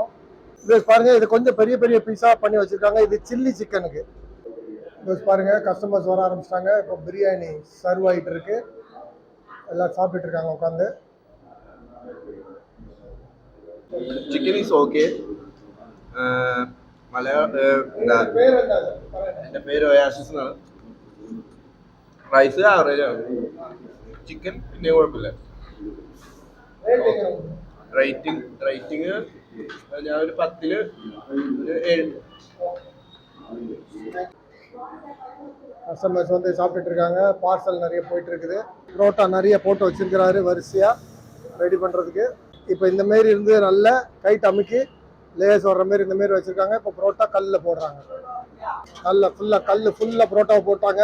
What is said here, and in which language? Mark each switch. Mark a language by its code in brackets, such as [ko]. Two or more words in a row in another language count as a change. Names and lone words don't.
[ta] இது பாருங்க, இது கொஞ்சம் பெரிய பெரிய பீஸா பண்ணி வச்சிருக்காங்க. இது சில்லி சிக்கனுக்கு. பாருங்க, கஸ்டமர்ஸ் வர ஆரம்பிச்சிட்டாங்க. இப்போ பிரியாணி சர்வ் ஆகிட்டு இருக்கு. எல்லாம் சாப்பிட்டு இருக்காங்க உட்காந்து. [en] chicken is okay. [ml] എൻ്റെ പേര് ഒയാസിസ് എന്നാണ്. റൈസ് ആവറേജ് ആണ്. ചിക്കൻ പിന്നെ കുഴപ്പമില്ല. റേറ്റിംഗ് ഞാൻ ഒരു 10ൽ ഒരു 7. [ta] கஸ்டமர்ஸ் வந்து சாப்பிட்டுட்டு இருக்காங்க. பார்சல் நிறைய போயிட்டு இருக்குது. புரோட்டா நிறைய போட்டு வச்சிருக்கிறாரு வரிசையா ரெடி பண்றதுக்கு. இப்போ இந்த மாரி இருந்து நல்ல கைட் அமுக்கி லேஸ் வர்ற மாதிரி இந்த மாரி வச்சிருக்காங்க. இப்போ புரோட்டா கல்லில் போடுறாங்க. நல்ல ஃபுல்லாக புரோட்டாவை போட்டாங்க.